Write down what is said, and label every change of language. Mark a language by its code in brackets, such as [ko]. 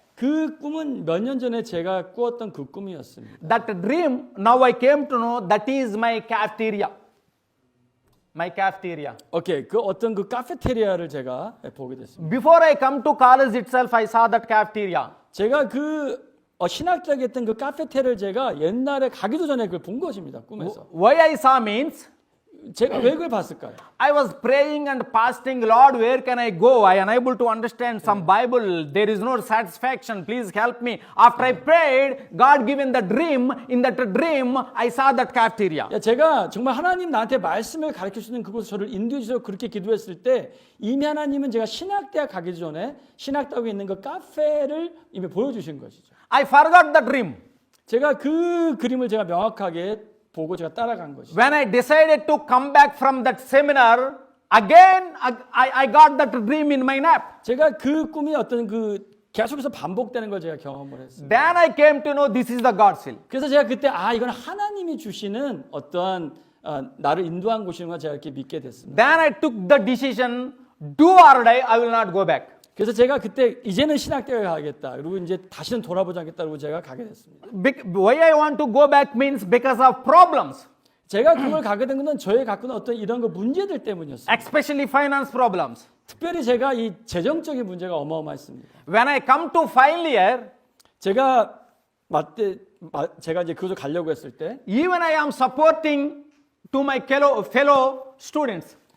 [ko] 그 꿈은 몇 년 전에 제가 꾸었던 그 꿈이었습니다. [en] That dream, now I came to know that is my cafeteria. My cafeteria. [ko] 오케이, 어떤 카페테리아를 제가 보게 됐습니다. [en] Before I come to college itself, I saw that cafeteria. [ko] 제가 신학대학에 했던 그 카페테리아를 제가 옛날에 가기도 전에 그걸 본 것입니다. 꿈에서. [en] Why I saw means [ko] 제가 왜 그걸 봤을까요? [en] I was praying and fasting, Lord, where can I go? I am unable to understand some Bible. There is no satisfaction. Please help me. After I prayed, God given the dream. In that dream, I saw that cafeteria. [ko] 제가 정말 하나님 나한테 말씀을 가르쳐 주시는 그곳에 저를 인도해 주셔서 그렇게 기도했을 때 이미 하나님은 제가 신학대학 가기 전에 신학대학에 있는 그 카페를 이미 보여주신 것이죠. [en] I forgot the dream. [ko] 제가 그 그림을 제가 명확하게 보고 제가 따라간 것이죠. [en] When I decided to come back from that seminar, again I got that dream in my nap. [ko] 제가 그 꿈이 어떤 계속해서 반복되는 걸 제가 경험을 했어요. [en] Then I came to know this is the God's will. [ko] 그래서 제가 그때 이건 하나님이 주시는 어떠한 나를 인도한 곳이구나 제가 이렇게 믿게 됐습니다. [en] Then I took the decision, do or die, I will not go back. [ko] 그래서 제가 그때 이제는 신학대학에 가겠다. 그리고 이제 다시는 돌아보지 않겠다. 그리고 제가 가게 됐습니다. [en] Why I want to go back means because of problems. [ko] 제가 그걸 가게 된 것은 저희 갖고 있는 어떤 이런 문제들 때문이었어요. [en] Especially finance problems. [ko] 특별히 제가 이 재정적인 문제가 어마어마했습니다. [en] When I come to final year, [ko] 제가 이제 그곳을 가려고 했을 때, [en] even I am supporting to my fellow students.